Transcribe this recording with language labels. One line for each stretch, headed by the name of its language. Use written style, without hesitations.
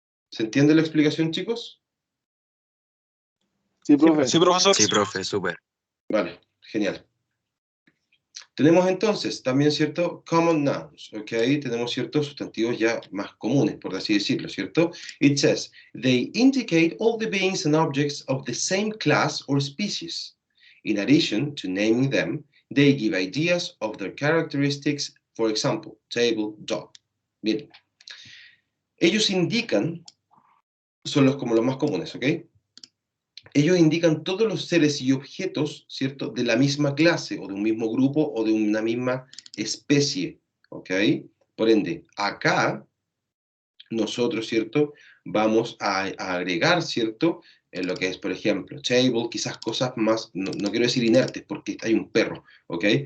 Spanish: ¿Se entiende la explicación, chicos? Sí, profe. Sí, profesor. Sí, profe, súper. Vale, genial. Tenemos entonces también, ¿cierto?, common nouns, ¿ok? Tenemos ciertos sustantivos ya más comunes, por así decirlo, ¿cierto?
English: It says, they indicate all the beings and objects of the same class or species. In addition to naming them, they give ideas of their characteristics, for example, table, dog.
Spanish: Bien. Ellos indican, son como los más comunes, ¿ok? Ellos indican todos los seres y objetos, ¿cierto?, de la misma clase, o de un mismo grupo, o de una misma especie, ¿ok? Por ende, acá, nosotros, ¿cierto?, vamos a agregar, ¿cierto?, en lo que es, por ejemplo, table, quizás cosas más, no quiero decir inertes, porque hay un perro, ¿ok?